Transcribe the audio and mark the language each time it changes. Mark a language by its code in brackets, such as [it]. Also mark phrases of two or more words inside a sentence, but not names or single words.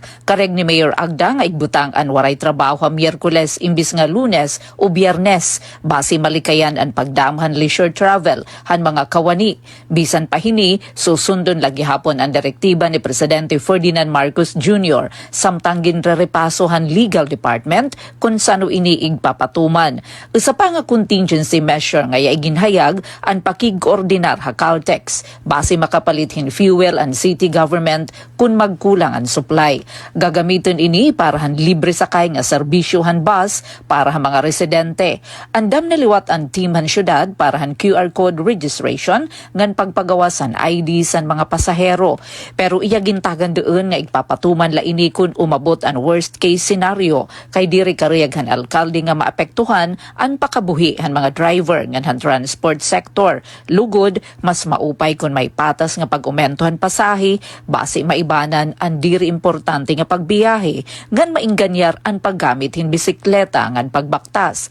[war] Kareg ni Mayor Agda nga igbutang an waray trabaho ha Miyerkules imbis nga Lunes o Biyernes base malikayan ang pagdamhan [en] leisure travel [war] han mga kawani. Bisan pahini susundon lagi hapon ang direktiba ni Presidente Ferdinand Marcos Jr. samtang ginrerepaso han legal department kung sano iniig papatuman. Isa pa nga [en] contingency measure [war] nga iginhayag ang pakig-koordinar ha Caltex base makapalithin fuel ang city government kung magkulang ang supply. Gagamitin ini para han libre sakay nga serbisyo han bus para ha mga residente. Andam naliwat ang team han syudad para han [en] QR code registration [war] ngan pagpagawasan ID san mga pasahero. Pero iya gintagan doon nga igpapatuman la ini kung umabot ang [en] worst case scenario [war] kay diri kariyag han alkalde nga maapektuhan ang pakabuhi han mga driver ngan han [en] transport sector. [war] Lugod, mas maupay kung may patas nga pag-umentohan pasahe, base maibanan ang diri importante nga pagbiyahe, ngan mainganyar ang paggamit hin bisikleta ngan pagbaktas.